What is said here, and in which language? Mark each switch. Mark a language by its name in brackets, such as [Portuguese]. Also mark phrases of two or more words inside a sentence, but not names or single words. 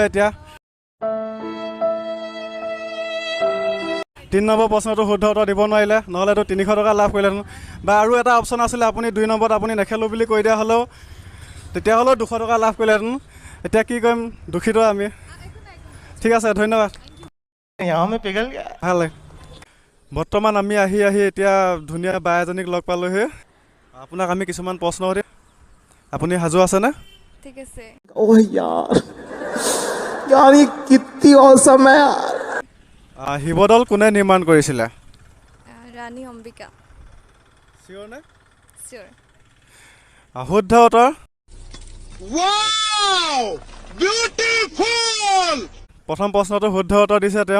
[Assamese] এতিয়া 3 নম্বৰ প্ৰশ্নটো শুদ্ধ উত্তৰ দিব নোৱাৰিলে, নহ'লেতো 300 টকা লাভ কৰিলেহেঁতেন। বা আৰু এটা অপশ্যন আছিলে আপুনি 2 নম্বৰত আপুনি নেখেলোঁ বুলি কৈ দিয়া হ'লেও তেতিয়াহ'লেও 200 টকা লাভ কৰিলেহেঁতেন। এতিয়া কি কৰিম, দুখিত আমি। ঠিক আছে ধন্যবাদ। [Hindi] यहाँ में पिघल गया। [Assamese] ভাল বৰ্তমান আমি আহি এতিয়া ধুনীয়া বা এজনীক লগ পালোঁহি। আপোনাক আমি কিছুমান প্ৰশ্ন সুধিম। আপুনি সাজু আছেনে? ঠিক আছে [Hindi] ओह यार यार ये कितनी औसम है यार। [Assamese] শিৱদৌল কোনে নিৰ্মাণ কৰিছিলে? ৰাণী অম্বিকা চিয়'ৰ নে? চিয়'ৰ শুদ্ধ উত্তৰ। প্ৰথম প্ৰশ্নটো শুদ্ধ উত্তৰ দিছে তেওঁ।